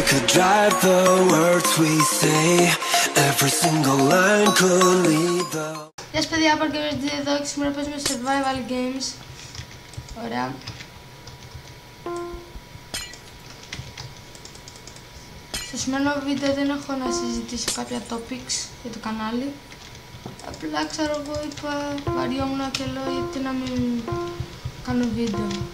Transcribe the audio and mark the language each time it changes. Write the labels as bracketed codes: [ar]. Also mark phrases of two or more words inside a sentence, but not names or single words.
[en] drive the words we say. Every single line could lead the... [el] Γεια σας παιδιά, Parker εδώ και σήμερα παίζουμε [en] survival games. [el] Ωραία. Στο σημερινό βίντεο δεν έχω να συζητήσω κάποια topics για το κανάλι. Απλά ξέρω εγώ είπα βαριόμουν και λέω γιατί να μην κάνω βίντεο.